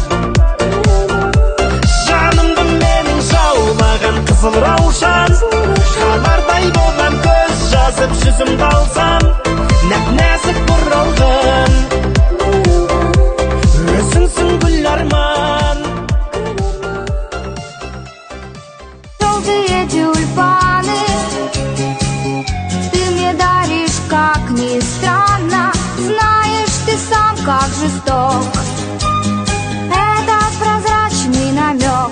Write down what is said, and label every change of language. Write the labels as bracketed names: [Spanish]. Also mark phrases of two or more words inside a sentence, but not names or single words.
[Kazakh] Жанымды менің жаулаған қызыл раушан, хабардай болған көз жазып жүзімді алсам, нәп-нәзік бұралған өзіңсің гүл арман. [Russian] Желтые тюльпаны ты мне даришь, как ни странно. Знаешь ты сам, как жесток этот прозрачный намек.